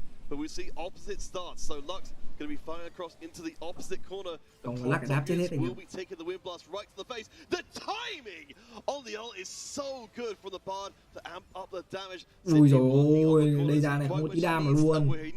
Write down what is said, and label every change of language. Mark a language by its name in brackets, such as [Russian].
[English] But we see opposite starts, so Lux going to be firing across into the opposite corner. [Vietnamese] Không lắc đáp chết hết anh. [English] Will be taking the wind blast right to the face. The timing on the ult is so good from the Bard to amp up the damage. [Vietnamese] Ui rồi, đây ra này không có tí đam mà luôn.